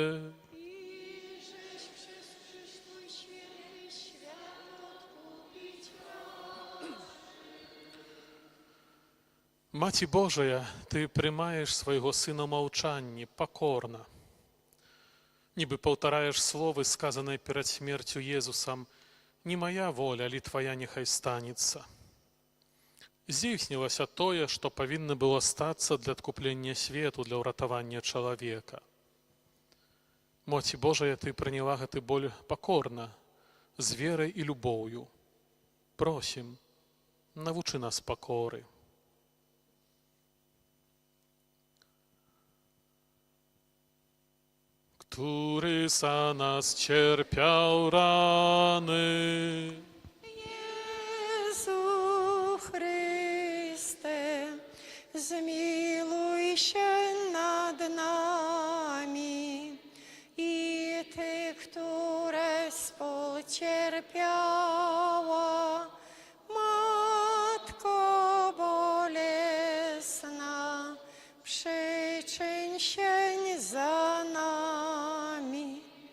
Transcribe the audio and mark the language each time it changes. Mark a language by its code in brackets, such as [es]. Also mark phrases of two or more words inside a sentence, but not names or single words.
[uk] Маці Божая, Ты приймаєш свого Сина мовчанні, покорно. Ніби повтораєш слово, сказане перед смертю Єзусом, «Не моя воля, али Твоя нехай станется». [be] Здійснилося тое, што павінна было стацца для адкуплення свету, для ўратавання чалавека. Маці Божая, Ты прыняла гэты боль покорна, з верай і любоўю. Просім, навучы нас пакоры. [pl] Który za nas cierpiał rany. Jezu Chryste, zmiłuj się nad nami i Ty, które współcierpiała, Matko bolesna, przyczyń się za nami.